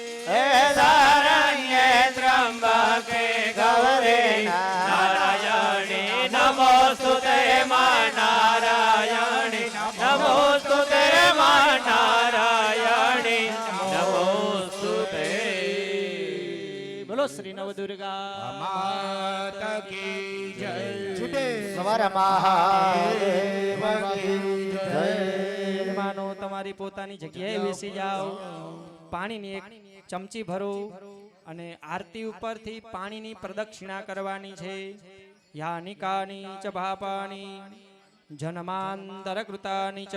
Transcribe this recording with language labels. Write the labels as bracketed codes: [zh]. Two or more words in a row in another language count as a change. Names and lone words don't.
[sa] हे शरण्ये त्र्यम्बके गौरी नारायणी नमोस्तुते मा नारायणी नमोस्तुते मा नारायणी नमोस्तुते [hi] बोलो श्री नवदुर्गा माता की जय छूटे स्वर महादेव की जय [gu] માનો તમારી પોતાની જગ્યાએ બેસી જાઓ પાણીની એક ચમચી ભરો અને આરતી ઉપરથી પાણીની પ્રદક્ષિણા કરવાની છે [sa] यानिकानि च पापानि जन्मान्तरकृतानि च